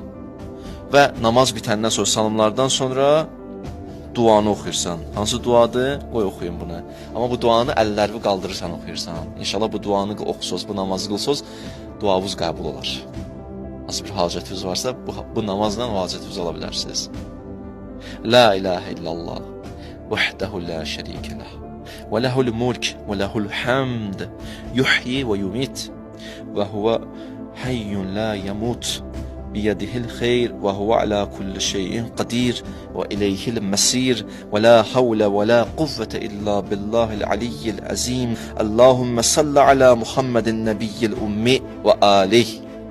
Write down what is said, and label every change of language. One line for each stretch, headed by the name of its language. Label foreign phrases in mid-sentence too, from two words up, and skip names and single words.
Azerbaijani: Və namaz bitəndən sonra, salamlardan sonra duanı oxuyursan. Hansı duadır? Qoy oxuyun bunu. Amma bu duanı əllərini qaldırırsan oxuyursan. İnşallah bu duanı oxusuz, bu namazı qılsız, duavuz qəbul olar. Nasıl bir hacətiniz varsa, bu namazla hacətiniz ala bilərsiniz.
Arabic: لا إله إلا الله, وحده لا شريك له، وله الملك، وله الحمد، يحيي ويميت، وهو حي لا يموت. بيده الخير وهو على كل شيء قدير وإليه المسير ولا حول ولا قوة إلا بالله العلي العظيم اللهم صل على محمد النبي الأمي وآله